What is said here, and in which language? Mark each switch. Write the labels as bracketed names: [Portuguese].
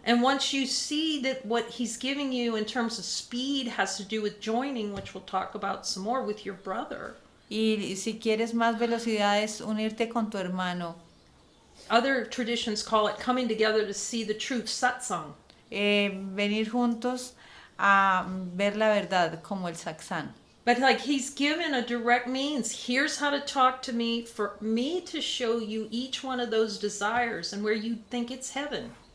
[English] And once you see that what he's giving you in terms of speed has to do with joining, which we'll talk about some more, with your brother. [Spanish] Y si quieres más velocidades, unirte con tu hermano. [English] Other traditions call it coming together to see the truth, satsang. [Spanish] Venir juntos a ver la verdad, como el satsang. [English] But he's given a direct means. Here's how to talk to me for me to show you each one of those desires and where you think it's heaven.